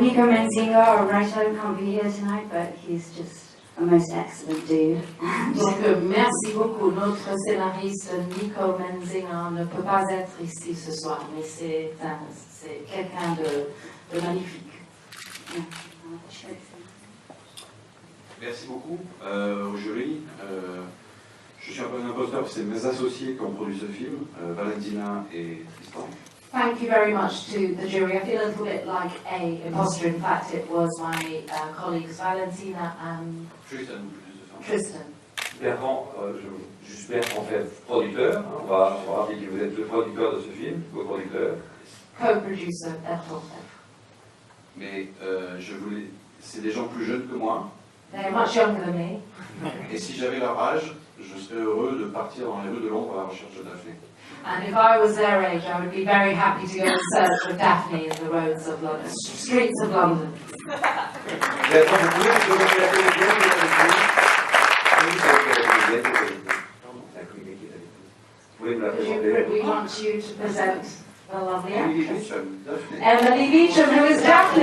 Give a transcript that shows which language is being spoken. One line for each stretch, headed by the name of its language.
English: Nico Menzinger, our writer, can't be here tonight, but he's just a most excellent dude.
French: Donc, merci beaucoup. Notre scénariste Nicole Menzinger ne peut pas être ici ce soir, mais c'est quelqu'un de magnifique. Merci beaucoup au jury. Je suis un peu un imposteur parce que c'est mes associés qui ont produit ce film, Valentina et Tristan.
English: Thank you very much to the jury. I feel a little bit like an imposter. In fact, it was my colleagues Valentina and Tristan.
French: Bertrand, juste Bertrand fait producteur. On va rappeler que vous êtes le producteur de ce film, co-producteur.
English: Co-producer Bertrand.
French: Mais c'est des gens plus jeunes que moi.
English: They're much younger than me.
French: Et si j'avais leur âge, je serais heureux de partir dans les rues de Londres à la recherche de Daphné.
English: And if I was their age, I would be very happy to go and search for Daphne in the roads of London, streets of London.
French: Bertrand, vous pouvez vous présenter la comédienne qui est avec vous? La comédienne qui est avec vous. Vous pouvez nous la présenter?
English: We want you to present the lovely actress. Daphné. Emily Beecham, who is Daphne.